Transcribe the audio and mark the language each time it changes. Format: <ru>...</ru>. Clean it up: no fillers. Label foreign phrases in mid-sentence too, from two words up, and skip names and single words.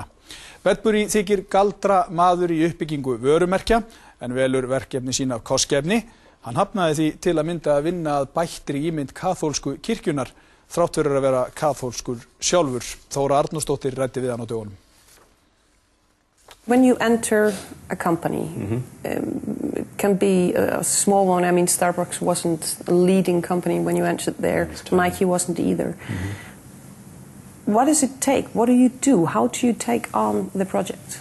<is>Bedbury þykir galdra maður í uppbyggingu vörumerkja en velur verkefni sín af kostgæfni. Hann hafnaði því til að mynda að vinna að bættri ímynd kaþólsku kirkjunnar þrátt fyrir að vera kaþólskur sjálfur. Þóra Arnórsdóttir ræddi við hann á dögunum.</is> <en>When you enter a company, it can be a small one. I mean, Starbucks wasn't a leading company when you entered there. Nike wasn't either. What does it take? What do you do? How do you take on the project?</en>